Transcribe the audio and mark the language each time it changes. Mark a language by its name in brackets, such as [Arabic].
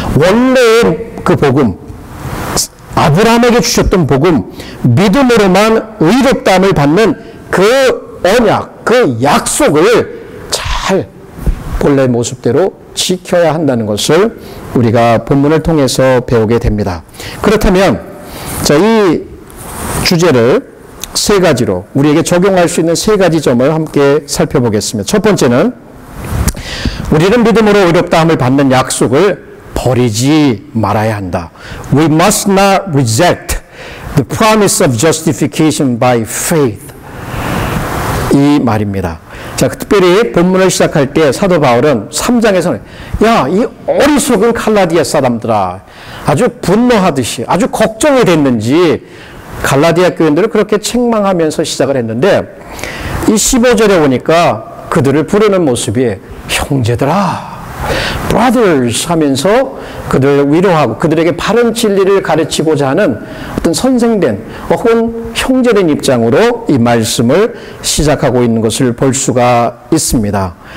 [Korean] 원래의 그 복음, 아브라함에게 주셨던 복음, 믿음으로만 의롭다함을 받는 그 언약, 그 약속을 잘 본래의 모습대로 지켜야 한다는 것을 우리가 본문을 통해서 배우게 됩니다. 그렇다면 자, 이 주제를 세 가지로 우리에게 적용할 수 있는 세 가지 점을 함께 살펴보겠습니다. 첫 번째는 우리는 믿음으로 의롭다함을 받는 약속을 버리지 말아야 한다. [English] We must not reject the promise of justification by faith. [Korean] 이 말입니다. 자, 특별히 본문을 시작할 때 사도 바울은 3장에서는 야, 이 어리석은 갈라디아 사람들아, 아주 분노하듯이 아주 걱정이 됐는지 갈라디아 교인들을 그렇게 책망하면서 시작을 했는데 이 15절에 오니까 그들을 부르는 모습이 형제들아, brothers 하면서 그들을 위로하고 그들에게 바른 진리를 가르치고자 하는 어떤 선생된 혹은 형제된 입장으로 이 말씀을 시작하고 있는 것을 볼 수가 있습니다.